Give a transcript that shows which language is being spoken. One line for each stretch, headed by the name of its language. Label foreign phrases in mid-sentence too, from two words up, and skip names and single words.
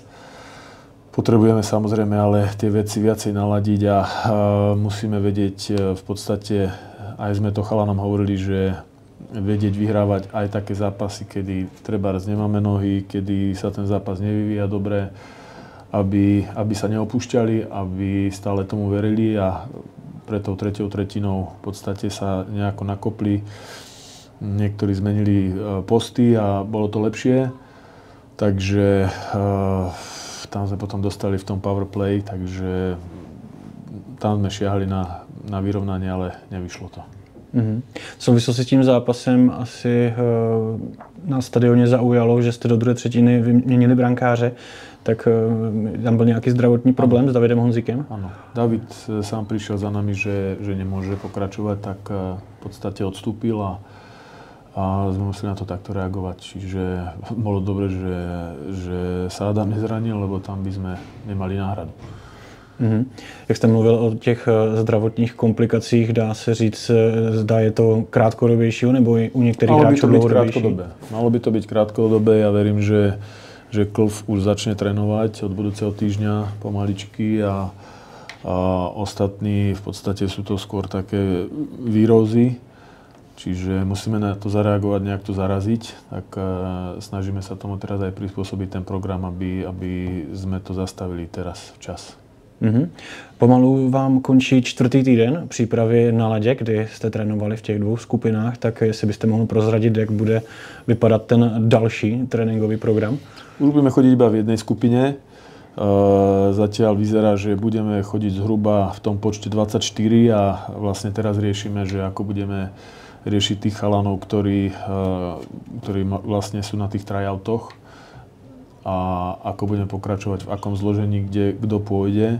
Slovak: Potrebujeme samozrejme ale tie veci viacej naladiť a musíme vedieť v podstate, aj sme to chalanom hovorili, že vedieť vyhrávať aj také zápasy, kedy trebárs nemáme nohy, kedy sa ten zápas nevyvíja dobre, aby sa neopúšťali, aby stále tomu verili a pre tou tretiou tretinou v podstate sa nejako nakopli. Niektorí zmenili posty a bolo to lepšie, takže tam sme potom dostali v tom
English: power play,
Slovak: takže tam sme šiahli na vyrovnanie, ale nevyšlo to.
Czech: V souvislosti s tím zápasem asi na stadioně zaujalo, že jste do druhé třetiny vyměnili brankáře, tak tam byl nějaký zdravotní problém s Davidem Honzíkem?
Slovak: Áno, David sám prišiel za nami, že nemôže pokračovať, tak v podstate odstúpil a sme museli na to takto reagovať. Čiže bolo dobre, že sa Adam nezranil, lebo tam by sme nemali náhradu.
Czech: Jak jste mluvil o těch zdravotních komplikacích, dá se říct, zda je to krátkodobější, nebo i u některých hráčů dlouhodobější?
Slovak: Malo by to byť krátkodobé. Ja verím, že Klv už začne trénovať od budúceho týždňa pomaličky a ostatní v podstate sú to skôr také výrozy. Čiže musíme na to zareagovať, nejak to zaraziť, tak snažíme sa tomu teraz aj prispôsobiť ten program, aby sme to zastavili teraz včas.
Czech: Pomalu vám končí 4. týden přípravy na ledě, kdy jste trénovali v těch 2 skupinách, tak jestli byste mohl prozradit, jak bude vypadat ten další tréninkový program?
Slovak: Už budeme chodiť iba v jednej skupine. Zatiaľ vyzerá, že budeme chodiť zhruba v tom počte 24 a vlastne teraz riešime, že ako budeme riešiť tých chalanov, ktorí vlastne sú na tých tryoutoch a ako budeme pokračovať, v akom zložení, kde kto pôjde.